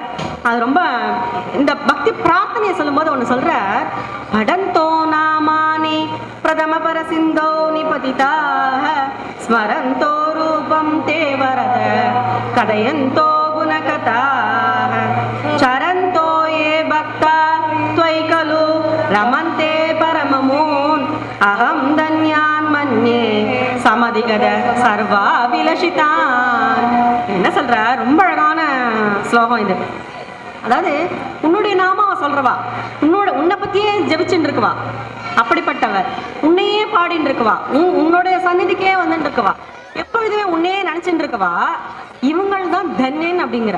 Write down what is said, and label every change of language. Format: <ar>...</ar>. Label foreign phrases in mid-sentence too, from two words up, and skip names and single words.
<ta>அது ரொம்ப இந்த பக்தி பிரார்த்தனையை சொல்லும் போது ஒண்ணு சொல்றார்,</ta> <sa>पठन्तो नामानि प्रथम परसिन्धो निपतिताः स्मरन्तो रूपं देवरथ कथयन्तो गुणकथाः चरन्तो ये भक्ता त्वयि खलु रमन्ते परममून् अहं धन्यान् मन्ये समधिगत सर्वाभिलषितान्.</sa> <ta>என்ன சொல்ற, ரொம்ப அழகான ஸ்லோகம் இது. அதாவது உன்னுடைய நாமாவை சொல்றவா, உன்னை பத்தியே ஜெபிச்சுட்டு இருக்குவா, அப்படிப்பட்டவர் உன்னையே பாடிட்டு இருக்குவா, உன்னுடைய சந்நிதிக்கே வந்துட்டு இருக்குவா, எப்பொழுதுமே உன்னையே நினைச்சுட்டு இருக்குவா, இவங்கள் தான் தன்யன் அப்படிங்கிற.</ta>